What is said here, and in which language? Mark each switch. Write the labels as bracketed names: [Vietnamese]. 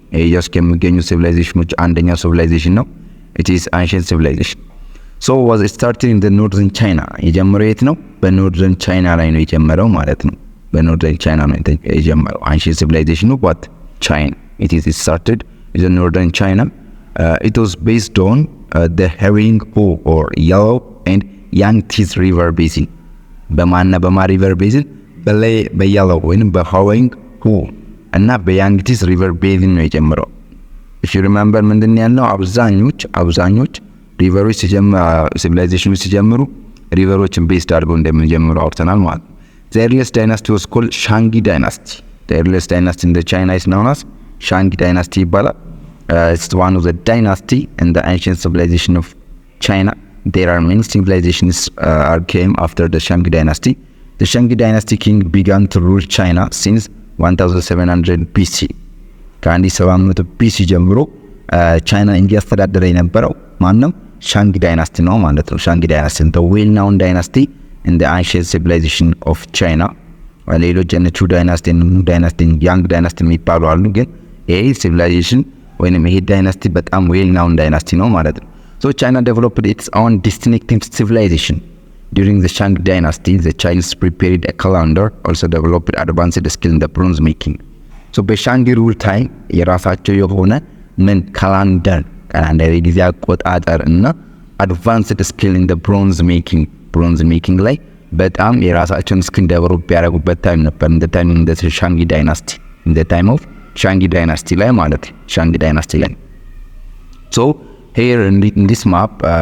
[Amharic] Asia's ከሚገኙ civilizationዎች አንደኛው civilization ነው። [English] it is ancient civilization. so was started in the northern China. [Amharic] የጀመረው የት ነው? በኖርዘርን ቻይና ላይ ነው የጀመረው ማለት ነው። በኖርዘርን ቻይና ነው የጀመረው [English] ancient civilization of what? China. it is started in the northern China. it was based on the Herring-Ho or Yellow and Yangtze river basin. [Amharic] በማ river basin በየለው ወይም በHerring-Ho እና በያንግቲስ ሪቨር ቤዚን ነው የጀመረው። [English] if you remember [Amharic] ምንድን ያለው አብዛኞች ሪቨሮች ሲቪላይዜሽኖች ሲጀምሩ ሪቨሮችን ቤስድ አድርገው እንደሚጀምሩ አውርተናል ማለት ነው። [English] the earliest dynasty was called Shang dynasty. the earliest dynasty in the China is known as Shang dynasty [Amharic] ይባላል። [English] it's one of the dynasty in the ancient civilization of China. there are many civilizations came after the Shang dynasty. the Shang dynasty king began to rule China since 1700 BC. [Amharic] ከ1700 BC ጀምሮ ቻይና እንዲያስተዳደረ የነበረው ማንም ሻንግ ዳይናስቲ ነው ማለት ነው። ሻንግ ዳይናስቲ [English] the well known dynasty in the ancient civilization of China. [Amharic] ሌሎች ቹ ዳይናስቲ፣ ኑ ዳይናስቲ፣ ያንግ ዳይናስቲ የሚባሉ አሉ። ግን ይሄ ሲቪላይዜሽን ወይንም ይሄ ዳይናስቲ በጣም ዌል ናውን ዳይናስቲ ነው ማለት ነው። [English] So China developed its own distinctive civilization. During the Shang dynasty, the Chinese prepared a calendar, also developed advanced skill in the bronze making. [Amharic] So በሻንግ ሩል ታይም የራሳቸው የሆነ ምን ካላንደር የጊዜ አቆጣጠር እና አድቫንስድ ስኪል ኢን ብሮንዝ ሜኪንግ ላይ በጣም የራሳቸውን ስኪል ዴቨሎፕ ያደረጉበት ታይም ነበር። እንደ ታይም እንደ ሻንግ ዳይናስቲ እንደ ታይም ኦፍ ሻንግ ዳይናስቲ ላይ ማለት ሻንግ ዳይናስቲ ላይ [English] so here in this map